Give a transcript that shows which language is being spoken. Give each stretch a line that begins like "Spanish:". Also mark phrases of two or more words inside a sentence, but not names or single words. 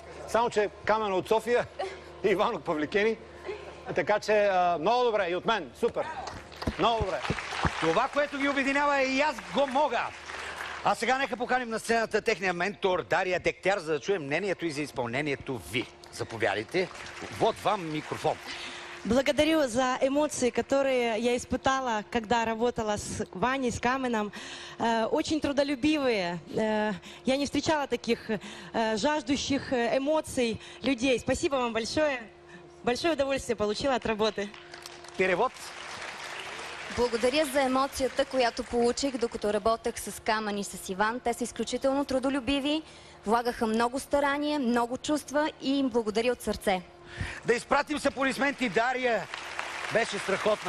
Bulgarian: Само, че Камен от София, Иван от Павликени. Така че много добре и от мен. Супер. Много добре. Това, което ги обединява и аз го мога. А сега нека поканим на сцената техния ментор Дария Дегтяр, за да чуем мнението и за изпълнението ви. Заповядайте.
Russian: Вот вам микрофон. Благодарю за эмоции, которые я испытала, когда работала с Ваней, с Каменом. Очень трудолюбивые. Я не встречала таких жаждущих эмоций людей. Спасибо вам большое. Большое удовольствие получила от работы. Перевод.
Bulgarian: Благодаря за емоцията, която получих, докато работех с Камен и с Иван. Те са изключително трудолюбиви, влагаха много старание, много чувства и им благодаря от сърце. Да изпратим с аплодисменти Дария. Беше страхотна.